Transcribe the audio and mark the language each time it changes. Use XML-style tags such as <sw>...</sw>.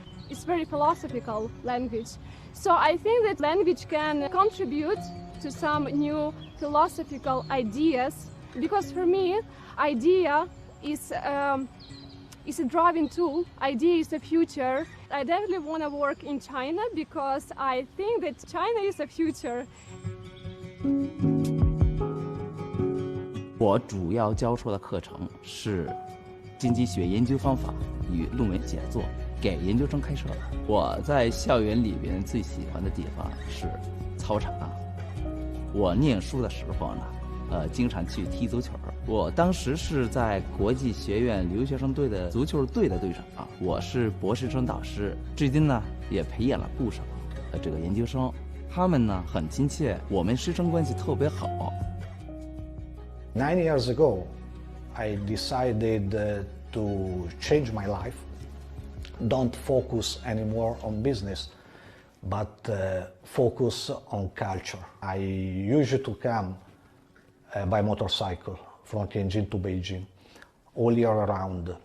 <en>It's very philosophical language. So I think that language can contribute to some new philosophical ideas, because for me, idea is a driving tool. Idea is the future. I definitely want to work in China because I think that China is the future.</en> <zh>我主要教授的课程是经济学研究方法与论文写作，给研究生开设的。我在校园里边最喜欢的地方是操场。我念书的时候呢，经常去踢足球。我当时是在国际学院留学生队的足球队的队长，我是博士生导师，至今呢也培养了不少这个研究生，他们呢很亲切，我们师生关系特别好。</zh> <en>9 years ago, I decided to change my life, don't focus anymore on business, but focus on culture. I used to come by motorcycle from Tianjin to Beijing all year round.</en>